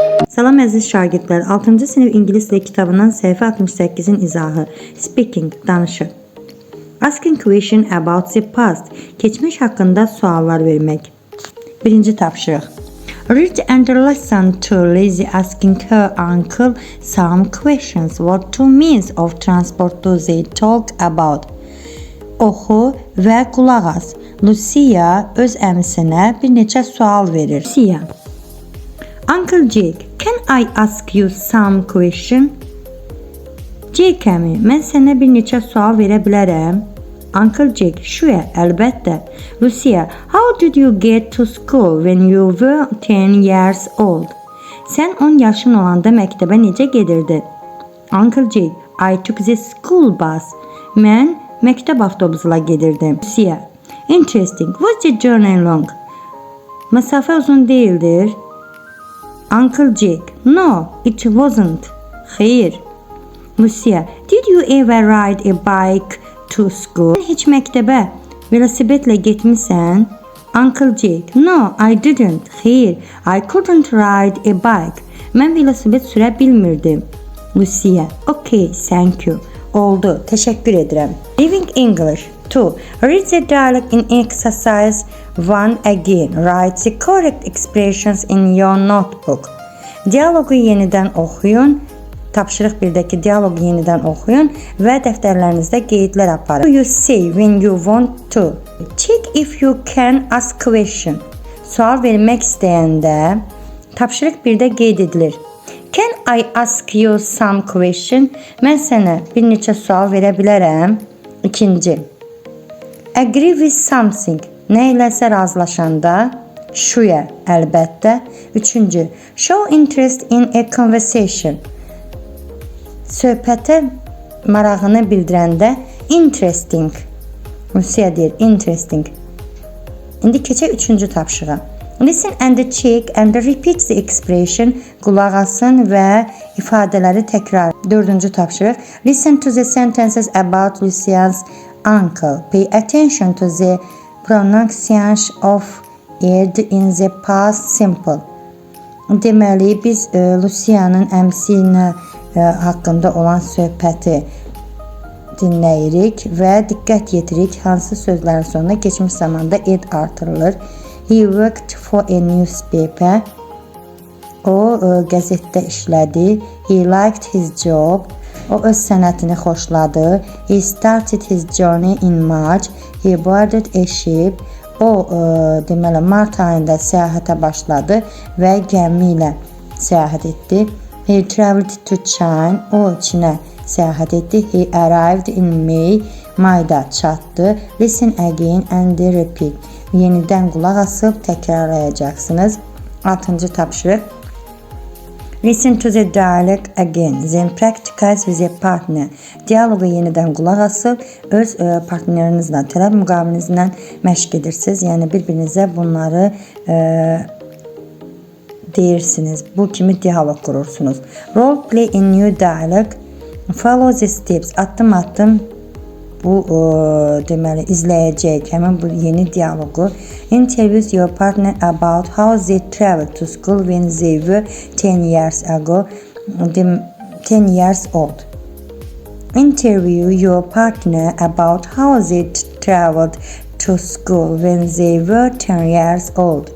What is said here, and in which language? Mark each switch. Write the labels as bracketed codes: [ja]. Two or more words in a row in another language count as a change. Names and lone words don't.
[az] Salam əziz şagirdlər, 6-cı sinif ingilis dili kitabından səhifə 68-in izahı. Speaking, danışır. [en] Asking question about the past. [az] Geçmiş haqqında suallar vermək. Birinci tapşırıq. [en] Read and listen to Lizzie asking her uncle some questions. What two means of transport do they talk about? [az] Oxu və qulaq as. Lucia öz əmisinə bir neçə sual verir. Lucia. [en] Uncle Jake, can I ask you some question? [az] Jake əmi, mən sənə bir neçə sual verə bilərəm. [en] Uncle Jake, sure, əlbəttə. Lucia, how did you get to school when you were 10 years old? [az] Sən 10 yaşın olanda məktəbə necə gedirdin? [en] Uncle Jake, I took the school bus. [az] Mən məktəb avtobusuyla gedirdim. [en] Lucia, interesting. Was the journey long? [az] Məsafə uzun değildir. [en] Uncle Jake, no, it wasn't. Xeyr. Lucia, did you ever ride a bike to school? [az] Sən heç məktəbə velosipedlə getmisən? [en] Uncle Jake, no, I didn't. Xeyr, I couldn't ride a bike. [az] Mən velosiped sürə bilmirdim. [en] Lucia, okay, thank you. [az] Oldu, təşəkkür edirəm. [en] Living English 2. Read the dialogue in exercise 1 again. Write the correct expressions in your notebook. [az] Dialogu yenidən oxuyun. Tapşırıq 1-dəki dialogu yenidən oxuyun və dəftərlərinizdə qeydlər aparın. [en] You say when you want to. Check if you can ask question. [az] Sual vermək istəyəndə tapşırıq 1-də qeyd edilir. [en] Can I ask you some question? [az] Mən sənə bir neçə sual verə bilərəm. 2. [en] Agree with something. [az] Nə iləsə razılaşanda? Sure, əlbəttə. 3. [en] Show interest in a conversation. [az] Söhbətə marağını bildirəndə interesting. Lucia deyir, interesting. İndi keçək 3-cü tapşırığa. [en] Listen and check and repeat the expression. [az] Qulaq asın və ifadələri təkrar. 4-cü tapşırıq. [en] Listen to the sentences about Lucia's uncle. Pay attention to the pronunciation of it in the past simple. [az] Deməli, biz Lucia'nın əmsi ilə haqqında olan söhbəti dinləyirik və diqqət yetirik hansı sözlərin sonuna keçmiş zamanda ed artırılır. [en] He worked for a newspaper. [az] O qəzetdə işlədi. [en] He liked his job. [az] O öz sənətini xoşladı. [en] He started his journey in March. He boarded a ship. [az] O deməli mart ayında səyahətə başladı və gəmi ilə səyahət etdi. [en] He traveled to China. [az] O Çinə səyahət etdi. [en] He arrived in May. [az] Mayda çatdı. [en] Listen again and repeat. [az] Yenidən qulaq asıb təkrarlayacaqsınız. 6-cı tapşırıq. [en] Listen to the dialogue again. Then practice with a partner. [az] Dialogu yenidən qulaq asıb öz partnerinizlə, tərəf müqabilinizlə məşq edirsiniz. Yəni bir-birinizə bunları deyirsiniz. Bu kimi dialoq qurursunuz. [en] Role play in new dialogue. Follow the steps. [az] Addım-addım bu deməli izləyəcək həmin bu yeni dialoqu. [en] Interview your partner about how they traveled to school when they were 10 years ago. 10 years old. Interview your partner about how they traveled to school when they were 10 years old.